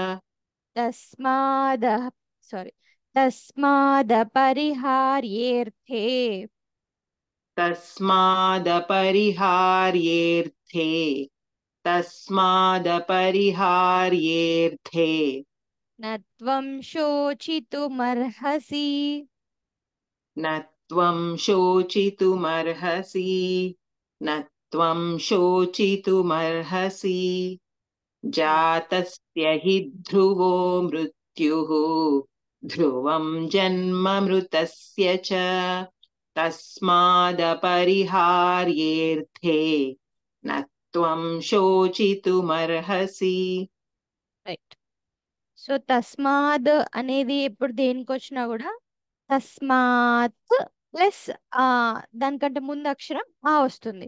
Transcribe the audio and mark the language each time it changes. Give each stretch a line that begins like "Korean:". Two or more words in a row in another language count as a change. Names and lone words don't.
Sanskrit: తస్మాదపరిహార్యేర్థే. తస్మాదపరిహార్యేర్థే. తస్మాదపరిహార్యేర్థే. నత్వం శోచితుమర్హసి. నత్వం శోచితుమర్హసి. నత్వం శోచితుమర్హసి. జాతస్య హి ధ్రువో మృత్యుః ధ్రువం జన్మ మృతస్య చ తస్మాదపరిహార్యేర్థే నత్వం శోచితుమర్హసి.
Telugu: రైట్. సో తస్మాద్ అనేది ఎప్పుడు దేనికి వచ్చినా కూడా తస్మాత్ ప్లస్ దానికంటే ముందు అక్షరం ఆ వస్తుంది.